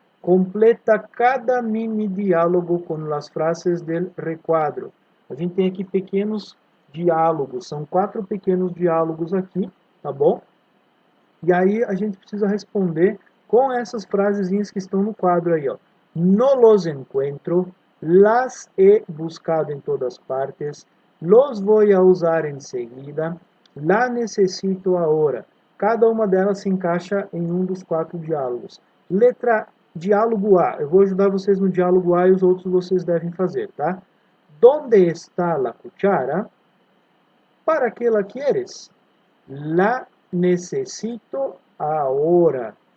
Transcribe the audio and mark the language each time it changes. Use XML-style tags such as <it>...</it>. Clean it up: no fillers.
<es>Completa cada mini diálogo</es> <pt>com as</pt> <es>frases del requadro.</es> <pt>A gente tem aqui pequenos diálogos, são 4 pequenos diálogos aqui, tá bom? E aí a gente precisa responder com essas frasezinhas que estão no quadro aí, ó.</pt> <es>No los encuentro, las he buscado en todas partes, los voy a usar enseguida, la necesito ahora.</es> <pt>Cada uma delas se encaixa em um dos 4 diálogos. Diálogo A. Eu vou ajudar vocês no diálogo A e os outros vocês devem fazer, tá?</pt> <es>¿Dónde está la cuchara? ¿Para qué la quieres? La necesito ahora.</es>